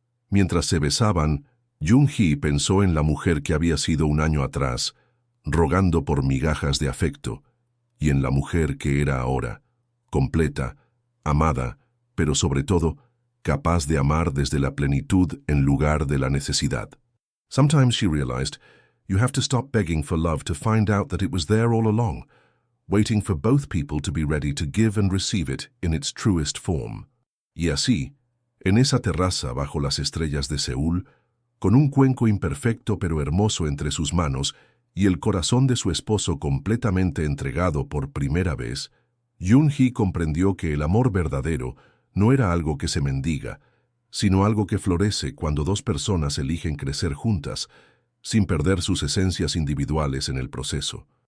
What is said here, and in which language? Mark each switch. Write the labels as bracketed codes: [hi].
[es] Mientras se besaban, Jun-hee pensó en la mujer que había sido un año atrás, rogando por migajas de afecto, y en la mujer que era ahora, completa, amada, pero sobre todo, capaz de amar desde la plenitud en lugar de la necesidad. [en] Sometimes, she realized, you have to stop begging for love to find out that it was there all along, waiting for both people to be ready to give and receive it in its truest form. [es] Y así, en esa terraza bajo las estrellas de Seúl, con un cuenco imperfecto pero hermoso entre sus manos y el corazón de su esposo completamente entregado por primera vez, Jun-hee comprendió que el amor verdadero no era algo que se mendiga, sino algo que florece cuando dos personas eligen crecer juntas, sin perder sus esencias individuales en el proceso.